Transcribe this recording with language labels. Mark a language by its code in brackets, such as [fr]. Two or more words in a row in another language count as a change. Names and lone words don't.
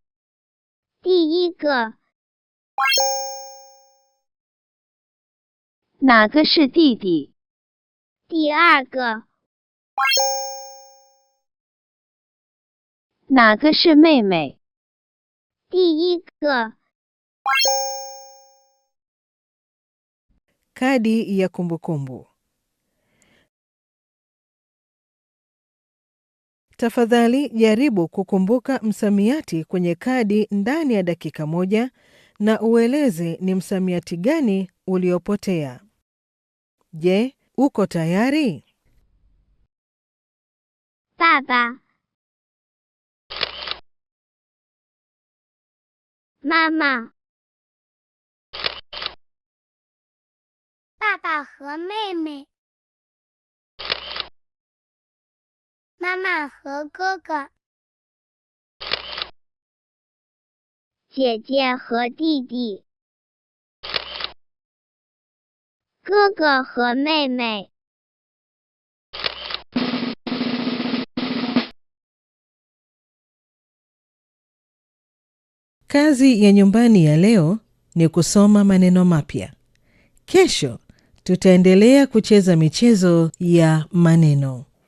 [zh] 第一个。哪个是弟弟？第二个。哪个是妹妹？第一个。 [sw] Kadi ya kumbukumbu. Tafadhali jaribu kukumbuka msamiati kwenye kadi ndani ya dakika moja na ueleze ni msamiati gani uliopotea. Je, uko tayari? [zh] 爸爸、妈妈、爸爸和妹妹、妈妈和哥哥、姐姐和弟弟、哥哥和妹妹。 [sw] Kazi ya nyumbani ya leo ni kusoma maneno mapya. Kesho tutaendelea kucheza michezo ya maneno.